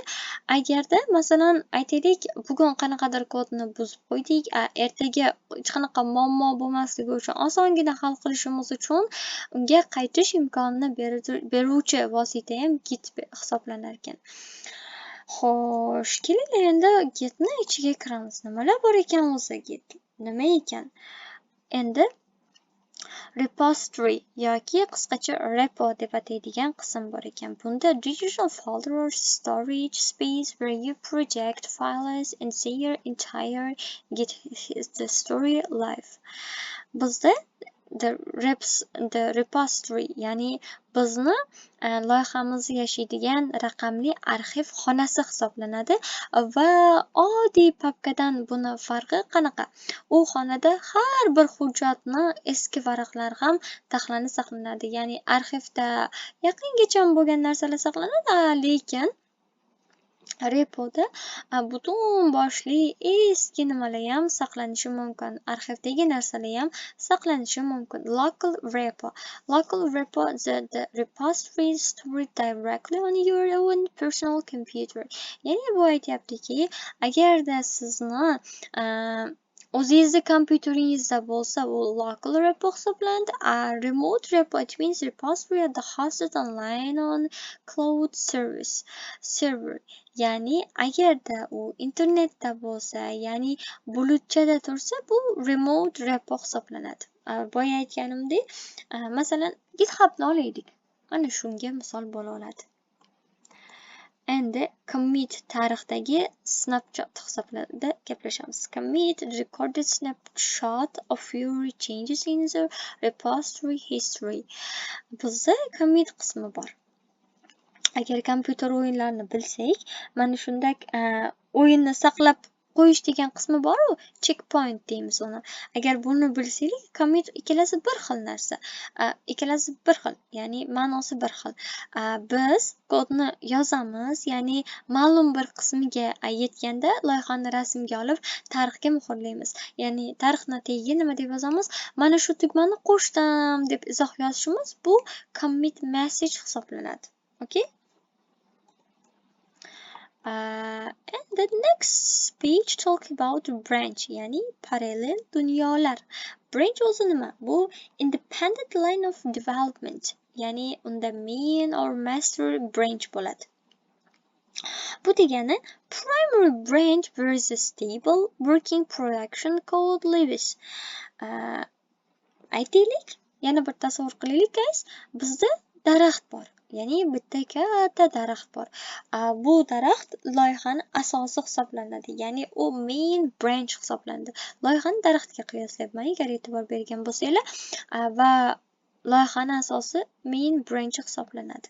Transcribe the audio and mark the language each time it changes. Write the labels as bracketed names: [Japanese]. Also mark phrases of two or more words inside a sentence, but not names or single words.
[Uzbek] Agarda masalan aytaylik, bugun qanaqadir kodni buzib qo'ydik, ertaga hech qanaqa muammo bo'lmasligi uchun, osongina hal qilishimiz uchun unga qaytish imkonini beruvchi vosita ham Git hisoblanar ekan. Xo'sh, keling endi Gitni ichiga kiramiz. Nimalar bor ekan o'zi Git? Nima ekan? Endi repository yoki qisqacha repo deb ataydigan qism bor ekan. [English] Bunda digital folders, storage space where you project files and see your entire Git story live. Bizda the repository, [Uzbek] ya'ni bizni loyihamiz yashaydigan raqamli arxiv xonasi hisoblanadi va oddiy papkadan buni farqi qanaqa? U xonada har bir hujjatni eski varaqlar ham taxlanib saqlanadi, ya'ni arxivda yaqingacha bo'lgan narsalar saqlanadi, lekin repoda butun boshli eski nimalar ham saqlanishi mumkin. Arxivdagi narsalar ham saqlanishi mumkin. [English] Local repo the repository stored directly on your own personal computer. [Uzbek] Ya'ni bu aytyaptiki, agarda sizni o'zingizni kompyuteringizda bo'lsa, u local repo hisoblanadi. [English] Remote repo, it means repository at the hosted online on cloud server. [Uzbek] Ya'ni agarda u internetda bo'lsa, ya'ni bulutchada tursa, bu remote repo hisoblanadi. Boya aytganimdek, masalan, GitHubni olaylik. Mana shunga misol bo'la oladi. Endi commit tarixdagi snapshot hisoblanadi gaplashamiz. [English] Commit recorded snapshot of your changes in the repository history. [Uzbek] Bizda commit qismi bor. Agar kompyuter o'yinlarini bilsak, mana shunday o'yinni saqlab qo'yish degan qismi bor-ku, checkpoint deymiz uni. Agar buni bilsak, commit ikkalasi bir xil narsa. Ikkalasi bir xil, ya'ni ma'nosi bir xil. Biz kodni yozamiz, ya'ni ma'lum bir qismiga yetganda loyihani rasmga olib tarixga muhrlaymiz. Ya'ni tarixni tagiga nima deb yozamiz? Mana shu tugmani qo'shdim deb izoh yozishimiz bu [English] commit message [Uzbek] hisoblanadi. Okay? [English] And the next page talk about branch, [Uzbek] ya'ni parallel dunyolar. Branch o'zi nima? Bu [English] independent line of development, [Uzbek] ya'ni unda [English] main or master branch [Uzbek] bo'ladi. Bu degani [English] primary branch where the stable working production code lives. [Uzbek] Aytaylik, yana bir tasavvur qilaylik guys, bizda daraxt bor. Ya'ni bitta katta daraxt bor. Bu daraxt loyihani asosi hisoblanadi. Ya'ni u [English] main branch [Uzbek] hisoblanadi. Loyihani daraxtga qiyoslayapman, agar e'tibor bergan bo'lsanglar, va loyihani asosi [English] main branch [Uzbek] hisoblanadi.